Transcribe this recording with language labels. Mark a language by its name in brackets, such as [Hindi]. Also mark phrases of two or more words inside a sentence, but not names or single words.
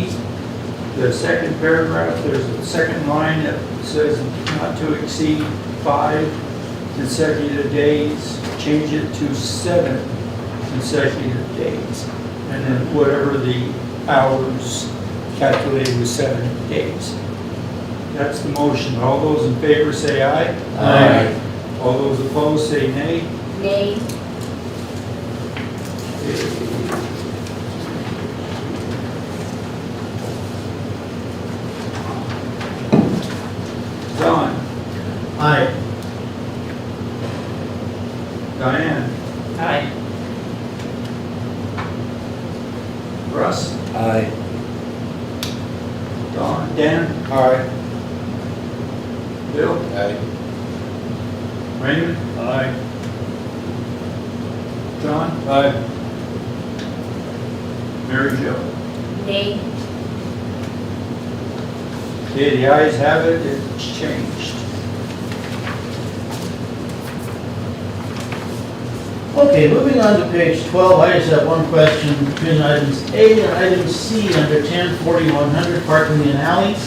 [English] The second paragraph, there's a second line that says not to exceed 5 consecutive days, change it to 7 consecutive days. And then whatever the hours calculated with 7 days. That's the motion. All those in favor say aye. Aye. All those opposed say nay. Nay. Don, Aye. Diane, Aye. Russ, Aye. Don, Dan, Aye. Bill, Aye. Raymond, Aye. John, Aye. Mary Jo. Nay. Okay, the ayes have it, it's changed. Okay, moving on to page 12, I just have one question between items A and item C under 10-4100 parking in alleys.